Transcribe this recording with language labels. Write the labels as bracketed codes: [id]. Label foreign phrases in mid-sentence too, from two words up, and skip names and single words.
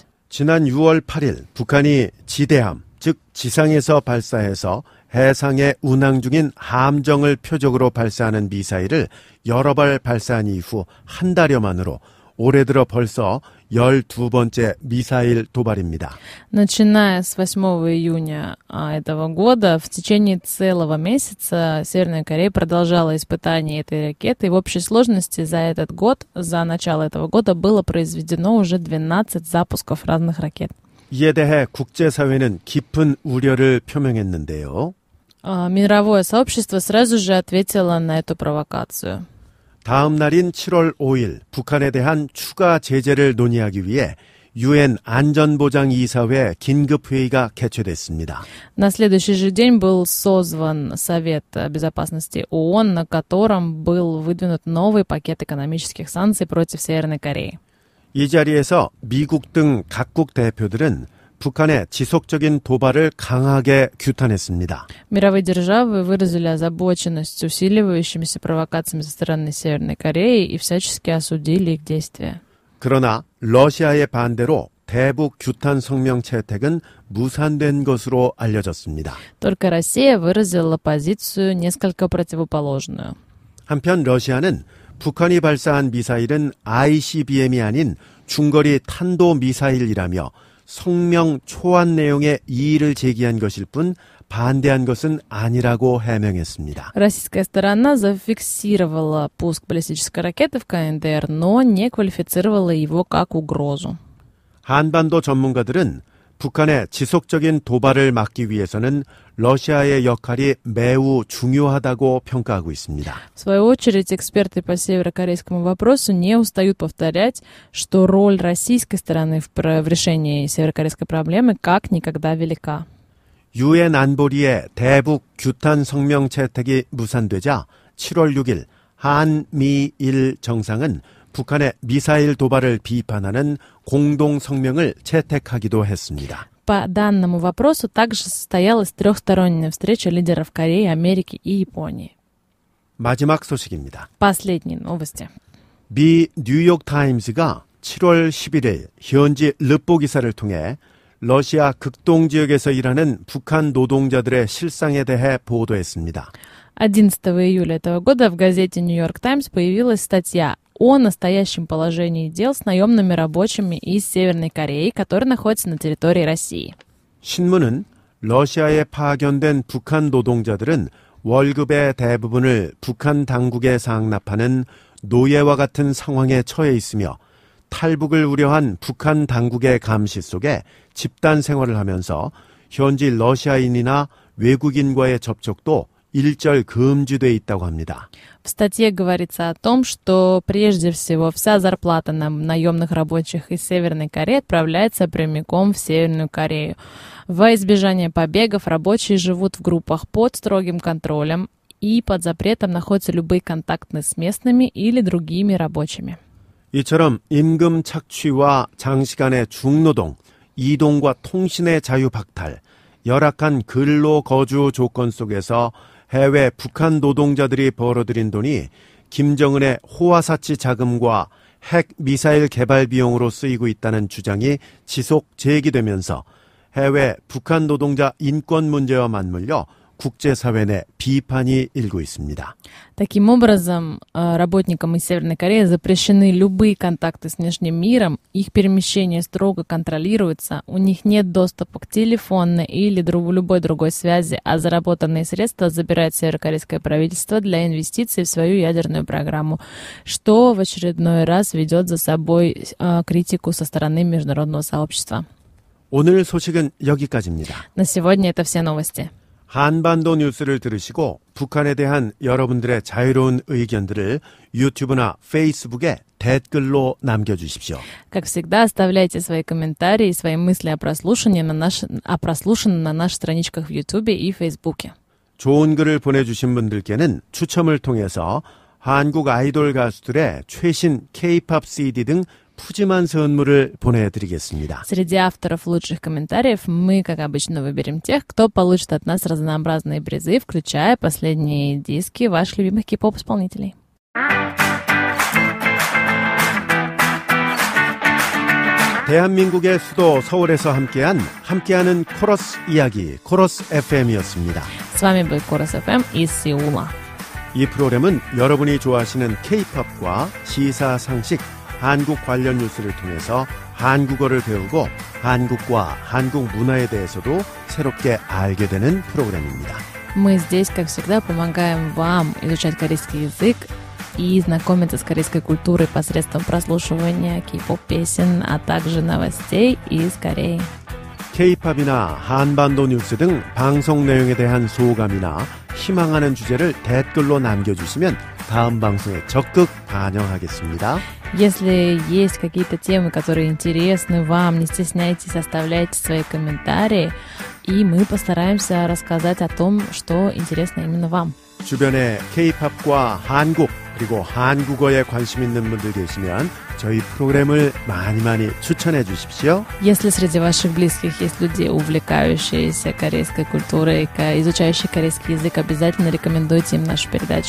[ko] 지난 6월 8일 북한이 지대함, 즉 지상에서 발사해서 해상에 운항 중인 함정을 표적으로 발사하는 미사일을 여러 발 발사한 이후 한 달여 만으로 올해 들어 벌써 12번째 미사일 도발입니다. [ru] Начиная с 8 июня этого года, в течение целого месяца Северная Корея продолжала испытания этой ракеты. И в общей сложности за этот год, за начало этого года, было произведено уже 12 запусков разных ракет. [ko] 이에 대해 국제사회는 깊은 우려를 표명했는데요. [ru] Мировое сообщество сразу же ответило на эту провокацию. [ko] 다음 날인 7월 5일 북한에 대한 추가 제재를 논의하기 위해 유엔 안전보장이사회 긴급회의가 개최됐습니다. [ru] На следующий же день был созван Совет безопасности ООН, на котором был выдвинут новый пакет экономических санкций против Северной Кореи. [ko] 이 자리에서 미국 등 각국 대표들은 북한의 지속적인 도발을 강하게 규탄했습니다. [ru] Мировые державы выразили озабоченность усиливающимися провокациями со стороны Северной Кореи и всячески осудили их действия. [ko] 그러나 러시아의 반대로 대북 규탄 성명 채택은 무산된 것으로 알려졌습니다. [ru] Только Россия выразила позицию несколько противоположную. [ko] 한편 러시아는 북한이 발사한 미사일은 ICBM이 아닌 중거리 탄도미사일이라며 성명 초안 내용의 이의를 제기한 것일 뿐 반대한 것은 아니라고 해명했습니다. [ru] Российская сторона зафиксировала пуск баллистической ракеты в КНДР, но не квалифицировала его как угрозу. [ko] 한반도 전문가들은 북한의 지속적인 도발을 막기 위해서는 러시아의 역할이 매우 중요하다고 평가하고 있습니다. [ru] В свою очередь, эксперты по северокорейскому вопросу не устают повторять, что роль российской стороны в решении северокорейской проблемы как никогда велика. [ko] 유엔 안보리의 대북 규탄 성명 채택이 무산되자 7월 6일 한미일 정상은 북한의 미사일 도발을 비판하는 공동 성명을 채택하기도 했습니다. [ru] По данному вопросу также состоялась трехсторонняя встреча лидеров Кореи, Америки и Японии. [ko] 마지막 소식입니다. [ru] Последние новости. [ko] 미 뉴욕타임스가 7월 11일 현지 르포 기사를 통해 러시아 극동 지역에서 일하는 북한 노동자들의 실상에 대해 보도했습니다. [ru] 11 июля этого года в газете New York Times появилась статья о настоящем положении дел с наемными рабочими из Северной Кореи, которые находятся на территории России. [ko] 신문은 러시아에 파견된 북한 노동자들은 월급의 대부분을 북한 당국에 상납하는 노예와 같은 상황에 처해 있으며 탈북을 우려한 북한 당국의 감시 속에 집단 생활을 하면서 현지 러시아인이나 외국인과의 접촉도 일절 금지돼 있다고 합니다. [ru] В статье говорится о том, что прежде всего вся зарплата наемных рабочих из Северной Кореи отправляется прямиком в Северную Корею. Во избежание побегов рабочие живут в группах под строгим контролем и под запретом находятся любые контакты с местными или другими рабочими. [ko] 이처럼 임금 착취와 장시간의 중노동, 이동과 통신의 자유 박탈, 열악한 근로 거주 조건 속에서 해외 북한 노동자들이 벌어들인 돈이 김정은의 호화사치 자금과 핵 미사일 개발 비용으로 쓰이고 있다는 주장이 지속 제기되면서 해외 북한 노동자 인권 문제와 맞물려 국제사회 내 비판이 일고 있습니다. [ru] Таким образом, работникам из Северной Кореи запрещены любые контакты с внешним миром, их перемещение строго контролируется, у них нет доступа к телефонной или любой другой связи, а заработанные средства забирает северокорейское правительство для инвестиций в свою ядерную программу, что в очередной раз ведет за собой критику со стороны международного сообщества. [ko] 오늘 소식은 여기까지입니다. [ru] На сегодня это все новости. [ko] 한반도 뉴스를 들으시고 북한에 대한 여러분들의 자유로운 의견들을 유튜브나 페이스북에 댓글로 남겨주십시오. [ru] Как всегда, оставляйте свои комментарии, свои мысли о прослушанном на наших страничках в YouTube и Фейсбуке. [ko] 좋은 글을 보내주신 분들께는 추첨을 통해서 한국 아이돌 가수들의 최신 K-POP CD 등 푸짐한 선물을 보내드리겠습니다. [ru] Среди авторов лучших комментариев мы, как обычно, выберем тех, кто получит от нас разнообразные призы, включая последние диски ваших любимых кей-поп-исполнителей. [ko] 대한민국의 수도 서울에서 함께하는 코러스 이야기, 코러스 FM이었습니다. [ru] С вами был Корос FM из Сеула. [ko] 이 프로그램은 여러분이 좋아하시는 K-POP과 시사상식, 한국 관련 뉴스를 통해서 한국어를 배우고 한국과 한국 문화에 대해서도 새롭게 알게 되는 프로그램입니다. [ru] Мы здесь, как всегда, помогаем вам изучать корейский язык и знакомиться с корейской культурой посредством прослушивания кей-поп песен, а также новостей из Кореи. [ko] K-팝이나 한반도 뉴스 등 방송 내용에 대한 소감이나 희망하는 주제를 댓글로 남겨주시면 다음 방송에 적극 반영하겠습니다. [ru] Если есть какие-то темы, которые интересны вам, не стесняйтесь, оставляйте свои комментарии, и мы постараемся рассказать о том, что интересно именно вам. [ko] 주변에 K-팝과 한국 그리고 한국어에 관심 있는 분들 계시면 저희 프로그램을 많이 추천해 주십시오. [ru] Если среди ваших близких есть люди, увлекающиеся корейской культурой, изучающие корейский язык, обязательно рекомендуйте им нашу передачу.